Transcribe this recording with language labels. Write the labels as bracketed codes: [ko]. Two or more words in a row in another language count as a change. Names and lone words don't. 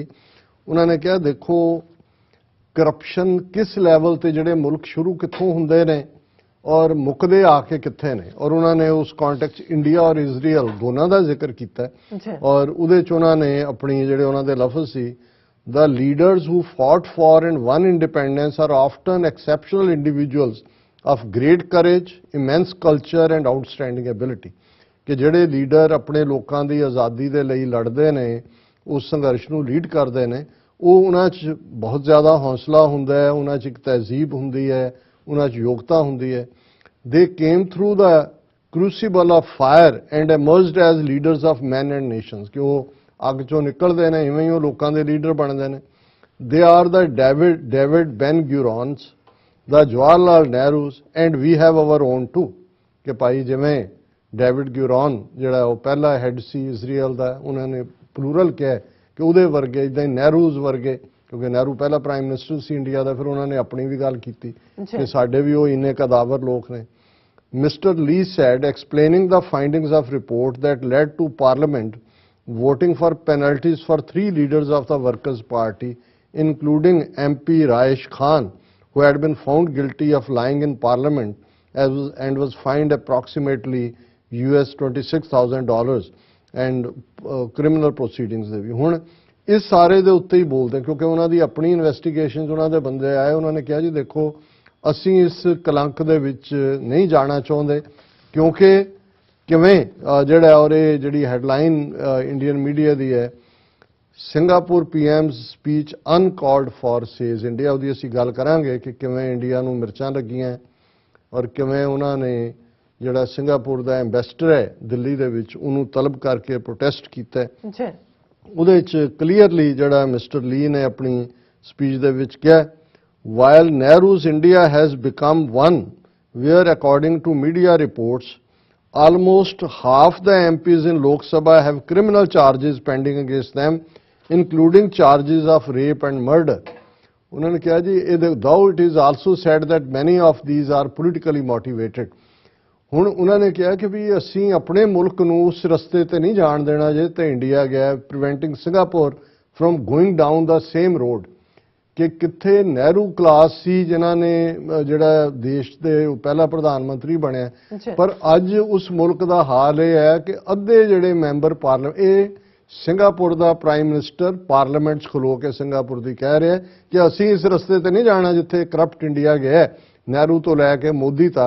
[pa] ਉਹਨਾਂ ਨੇ ਕਿਹਾ ਦੇਖੋ ਕਰਪਸ਼ਨ ਕਿਸ ਲੈਵਲ ਤੇ ਜਿਹੜੇ ਮੁਲਕ ਸ਼ੁਰੂ ਕਿੱਥੋਂ ਹੁੰਦੇ ਨੇ ਔਰ ਮੁੱਕਦੇ ਆ ਕੇ ਕਿੱਥੇ ਨੇ, ਔਰ ਉਹਨਾਂ ਨੇ ਉਸ ਕੰਟੈਕਸਟ ਇੰਡੀਆ ਔਰ ਇਜ਼ਰਾਈਲ ਦੋਨਾਂ ਦਾ ਜ਼ਿਕਰ ਕੀਤਾ ਔਰ ਉਹਦੇ 'ਚ ਉਹਨਾਂ ਨੇ ਆਪਣੀ ਜਿਹੜੇ ਉਹਨਾਂ ਦੇ ਲਫ਼ਜ਼ ਸੀ, [en] The leaders who fought for and won independence are often exceptional individuals of great courage, immense culture and outstanding ability। [pa] ਕਿ ਜਿਹੜੇ ਲੀਡਰ ਆਪਣੇ ਲੋਕਾਂ ਦੀ ਆਜ਼ਾਦੀ ਦੇ ਲਈ ਲੜਦੇ ਨੇ, ਉਸ ਸੰਘਰਸ਼ ਨੂੰ ਲੀਡ ਕਰਦੇ ਨੇ, ਉਹ ਉਹਨਾਂ 'ਚ ਬਹੁਤ ਜ਼ਿਆਦਾ ਹੌਸਲਾ ਹੁੰਦਾ ਹੈ, ਉਹਨਾਂ 'ਚ ਇੱਕ ਤਹਿਜ਼ੀਬ ਹੁੰਦੀ ਹੈ, ਉਹਨਾਂ 'ਚ ਯੋਗਤਾ ਹੁੰਦੀ ਹੈ। [en] They came through the crucible of fire and emerged as leaders of men and nations। [pa] ਕਿ ਉਹ ਅੱਗ 'ਚੋਂ ਨਿਕਲਦੇ ਨੇ, ਇਵੇਂ ਹੀ ਉਹ ਲੋਕਾਂ ਦੇ ਲੀਡਰ ਬਣਦੇ ਨੇ। [en] They are the David Ben-Gurions, the Jawaharlal Nehrus and we have our own too। [pa] ਕਿ ਭਾਈ ਜਿਵੇਂ ਡੇਵਿਡ ਗਿਊਰੋਨ ਜਿਹੜਾ ਉਹ ਪਹਿਲਾ ਹੈੱਡ ਸੀ ਇਜ਼ਰਾਈਲ ਦਾ, ਉਹਨਾਂ ਨੇ ਪਲੂਰਲ ਕਿਹਾ ਕਿ ਉਹਦੇ ਵਰਗੇ, ਇੱਦਾਂ ਹੀ ਨਹਿਰੂਜ਼ ਵਰਗੇ, ਕਿਉਂਕਿ ਨਹਿਰੂ ਪਹਿਲਾ [en] prime minister [pa] ਸੀ ਇੰਡੀਆ ਦਾ, ਫਿਰ ਉਹਨਾਂ ਨੇ ਆਪਣੀ ਵੀ ਗੱਲ ਕੀਤੀ ਕਿ ਸਾਡੇ ਵੀ ਉਹ ਇੰਨੇ ਕਦਾਵਰ ਲੋਕ ਨੇ। [en] Mr. Lee said, explaining the findings of report that led to Parliament voting for penalties for 3 leaders of the Workers' Party, including MP Raesh Khan, who had been found guilty of lying in Parliament and was fined approximately US $26,000 and criminal proceedings [pa] ਦੇ ਵੀ। ਹੁਣ ਇਸ ਸਾਰੇ ਦੇ ਉੱਤੇ ਹੀ ਬੋਲਦੇ ਕਿਉਂਕਿ ਉਹਨਾਂ ਦੀ ਆਪਣੀ ਇਨਵੈਸਟੀਗੇਸ਼ਨਸ, ਉਹਨਾਂ ਦੇ ਬੰਦੇ ਆਏ, ਉਹਨਾਂ ਨੇ ਕਿਹਾ ਜੀ ਦੇਖੋ ਅਸੀਂ ਇਸ ਕਲੰਕ ਦੇ ਵਿੱਚ ਨਹੀਂ ਜਾਣਾ ਚਾਹੁੰਦੇ, ਕਿਉਂਕਿ ਕਿਵੇਂ ਜਿਹੜਾ ਔਰ ਇਹ ਜਿਹੜੀ ਹੈਡਲਾਈਨ [en] Indian media [pa] ਦੀ ਹੈ, [en] Singapore PM speech uncalled for says India, [pa] ਉਹਦੀ ਅਸੀਂ ਗੱਲ ਕਰਾਂਗੇ ਕਿ ਕਿਵੇਂ ਇੰਡੀਆ ਨੂੰ ਮਿਰਚਾਂ ਲੱਗੀਆਂ ਔਰ ਕਿਵੇਂ ਉਹਨਾਂ ਨੇ ਜਿਹੜਾ ਸਿੰਗਾਪੁਰ ਦਾ ਐਂਬੈਸਡਰ ਹੈ ਦਿੱਲੀ ਦੇ ਵਿੱਚ ਉਹਨੂੰ ਤਲਬ ਕਰਕੇ ਪ੍ਰੋਟੈਸਟ ਕੀਤਾ। ਉਹਦੇ ਵਿੱਚ ਕਲੀਅਰਲੀ ਜਿਹੜਾ ਮਿਸਟਰ ਲੀ ਨੇ ਆਪਣੀ ਸਪੀਚ ਦੇ ਵਿੱਚ ਕਿਹਾ, [en] while Nehru's India has become one where, according to media reports, almost half the MPs in Lok Sabha have criminal charges pending against them, including charges of rape and murder. [hi] उन्होंने कहा जी, [en] though it is also said that many of these are politically motivated. [pa] ਹੁਣ ਉਹਨਾਂ ਨੇ ਕਿਹਾ ਕਿ ਵੀ ਅਸੀਂ ਆਪਣੇ ਮੁਲਕ ਨੂੰ ਉਸ ਰਸਤੇ ਤੇ ਨਹੀਂ ਜਾਣ ਦੇਣਾ ਜੇ ਤੇ ਇੰਡੀਆ ਗਿਆ, ਪ੍ਰੀਵੈਂਟਿੰਗ [en] Singapore from going down the same road, [pa] ਕਿ ਕਿੱਥੇ ਨਹਿਰੂ ਕਲਾਸ ਸੀ ਜਿਨ੍ਹਾਂ ਨੇ ਜਿਹੜਾ ਦੇਸ਼ ਦੇ ਪਹਿਲਾ ਪ੍ਰਧਾਨ ਮੰਤਰੀ ਬਣਿਆ, ਪਰ ਅੱਜ ਉਸ ਮੁਲਕ ਦਾ ਹਾਲ ਇਹ ਹੈ ਕਿ ਅੱਧੇ ਜਿਹੜੇ [en] member parliament, [pa] ਇਹ ਸਿੰਗਾਪੁਰ ਦਾ [en] prime minister [pa] ਪਾਰਲੀਮੈਂਟ 'ਚ ਖਲੋ ਕੇ ਸਿੰਗਾਪੁਰ ਦੀ ਕਹਿ ਰਿਹਾ ਕਿ ਅਸੀਂ ਇਸ ਰਸਤੇ ਤੇ ਨਹੀਂ ਜਾਣਾ ਜਿੱਥੇ ਕਰਪਟ ਇੰਡੀਆ ਗਿਆ, ਨਹਿਰੂ ਤੋਂ ਲੈ ਕੇ ਮੋਦੀ ਤੱਕ।